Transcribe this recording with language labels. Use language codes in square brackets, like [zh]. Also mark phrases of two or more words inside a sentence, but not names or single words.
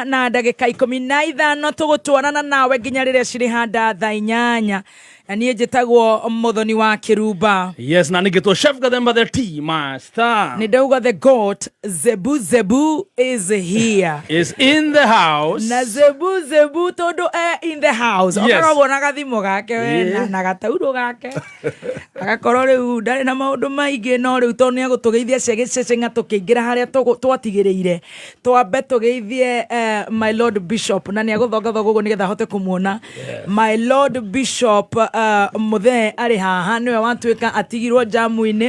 [ki] na ndagĩka 15 tũgũtwarana nawe nginya rĩrĩa cirĩhanda thaa 8 na niĩ njĩtagwo Muthoni wa Kiruba. Yes, na nĩngĩtwo Chef Gathemba the Tea Master. Nĩndauga [en] the goat [ki] Zebu is here. [en] Is in the house. [ki] Na Zebu todo [en] in the house. Yes. [ki] Okaragwo na gathimo gake wena na gatauro gake. Agakorwo rĩu ndarĩ na maũndũ maingĩ no rĩu to nĩ agũtũgeithia cegececeng'a tũkĩingĩra harĩa twatigĩrĩire. Twambe tũgeithie [en] my Lord Bishop [ki] na nĩ agũthongatho gũgũ nĩgetha hote kũmuona. [en] My Lord Bishop [ki] muthe ari haha niwe watuika atigirwo jamu-ini